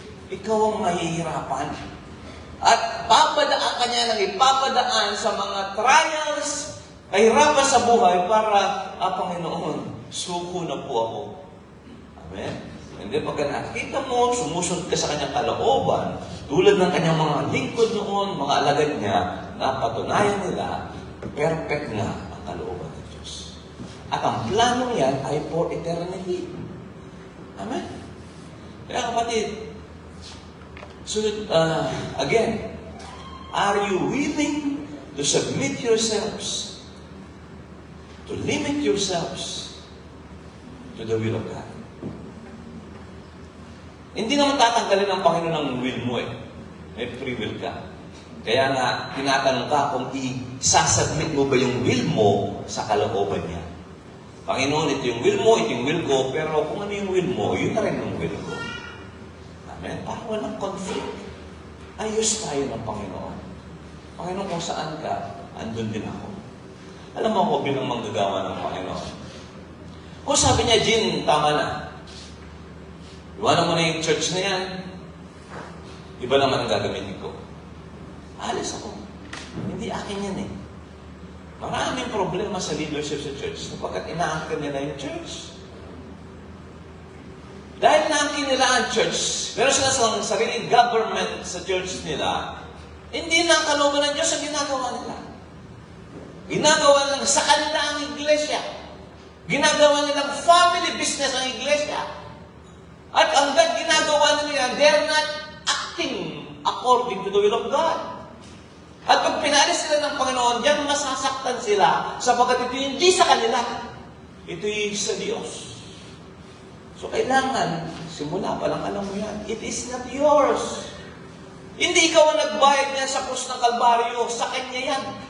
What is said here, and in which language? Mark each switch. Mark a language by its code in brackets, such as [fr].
[tl] Ikaw ang mahihirapan. At papadaan ka niya ng ipapadaan sa mga trials, kahirapan sa buhay para, Panginoon, suko na po ako. Amen? Hindi, pag nakikita mo, sumusunod ka sa kanyang kalooban, tulad ng kanyang mga lingkod noon, mga alagad niya, napatunayan nila, perfect nga ang kalooban ng Diyos. At ang planong yan ay [en] for eternity. [tl] Amen? Kaya kapatid, [en] so, again, are you willing to submit yourselves, to limit yourselves to the will of God? [tl] Hindi naman tatanggalin ng Panginoon ang will mo eh. May free will ka. Kaya nga, tinatanong ka kung isasubmit mo ba yung will mo sa kalooban niya. Panginoon, ito yung will mo, ito yung will ko, pero kung ano yung will mo, yun na rin yung will ko. Amen? Para walang conflict. Ayos tayo ng Panginoon. Panginoon, kung saan ka, andun din ako. Alam mo ako bilang manggagawa ng Panginoon. Kung sabi niya, Jin, tama na. Iwanan mo na yung church na yan. Iba naman ang gagamitin ko. Alis ako. Hindi akin yan eh. Maraming problema sa leadership sa church sapagkat inaangkin nila yung church. Dahil naangkin nila ang church, meron sila sa sariling government sa church nila, hindi na ang kalooban ng Diyos ang ginagawa nila. Ginagawa lang sa kanila ang iglesia. Ginagawa nilang family business ang iglesia. At hanggang ginagawa nila yan, [en] they're not acting according to the will of God. [tl] At pag pinalis sila ng Panginoon, diyan masasaktan sila sapagkat ito hindi sa kanila. Ito'y sa Diyos. So kailangan, simula pa lang alam mo yan, [en] it is not yours. [tl] Hindi ikaw ang nagbayad niya sa krus ng Kalbaryo, sa Kanya yan.